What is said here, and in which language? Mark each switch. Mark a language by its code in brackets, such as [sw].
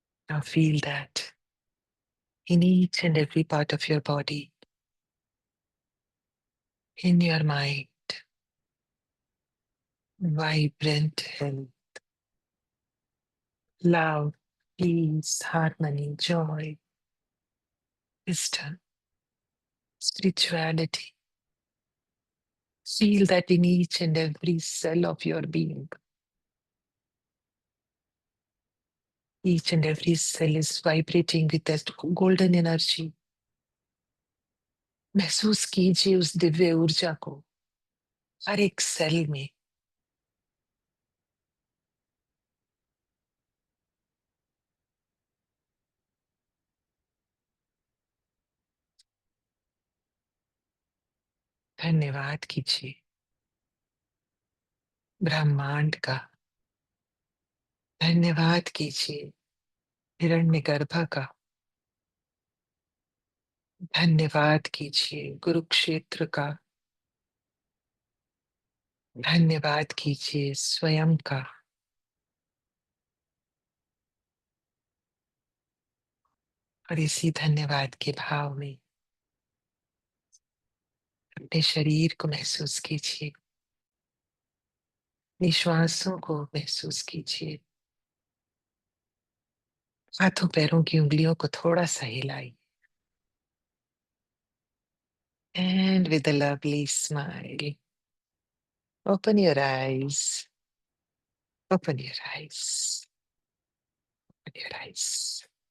[en] Now feel that in each and every part of your body, in your mind, vibrant health, love, peace, harmony, joy, wisdom, spirituality. Feel that in each and every cell of your being. Each and every cell is vibrating with that golden energy. [hi] महसूस कीजिए उस दिव्य ऊर्जा को हर एक cell में। धन्यवाद कीजिए ब्रह्मांड का, धन्यवाद कीजिए हिरण्यगर्भ का, धन्यवाद कीजिए कुरुक्षेत्र का, धन्यवाद कीजिए स्वयं का। और इसी धन्यवाद के भाव में अपने शरीर को महसूस कीजिए, निश्वासों को महसूस कीजिए, हाथों पैरों की उंगलियों को थोड़ा सा हिलाइए। [en] And with a lovely smile, open your eyes, open your eyes, open your eyes.